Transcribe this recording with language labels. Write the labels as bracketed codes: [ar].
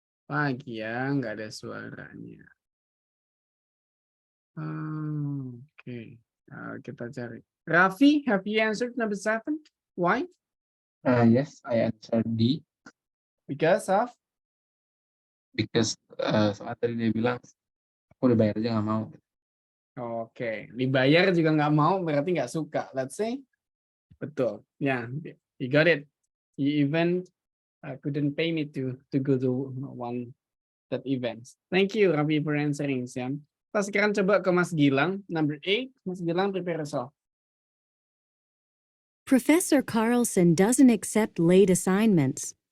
[id] Lagi ya, nggak ada suaranya. Okay, kita cari. [en] Raffi, have you answered number 7? Why? Yes, I answered D. Because of? [id] Because soal tadi dia bilang, aku udah bayar aja nggak mau. Oke, dibayar juga nggak mau berarti nggak suka. [en] Let's say, betul. Ya, yeah, you got it. You even couldn't pay me to go to one that event. Thank you, Raffi, for answering, Sian. [id] Kita sekarang coba ke [en] Mas Gilang, number 8. Mas Gilang, prepare yourself. Professor Carlson doesn't accept late assignments.